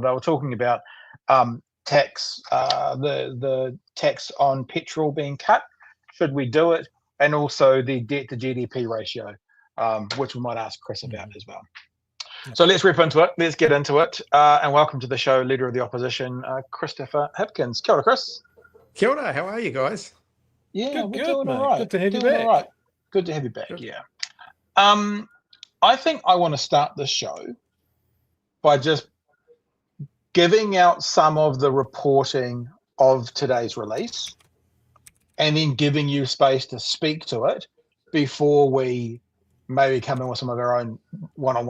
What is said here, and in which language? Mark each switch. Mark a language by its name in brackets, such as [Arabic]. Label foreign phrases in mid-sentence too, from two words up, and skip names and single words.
[English] They were talking about tax, the tax on petrol being cut. Should we do it? And also the debt to GDP ratio, which we might ask Chris about as well. So let's rip into it. Let's get into it. And welcome to the show, Leader of the Opposition, Christopher Hipkins. [Māori] Kia ora, Chris. Kia ora, [English] how are you guys? Yeah, we're Good, doing all mate. right. Good to have you Doing back. all right. Good to have you back. Good. Yeah. I think I want to start this show by just giving out some of the reporting of today's release, and then giving you space to speak to it before we maybe come in with some of our own one-on-one questions.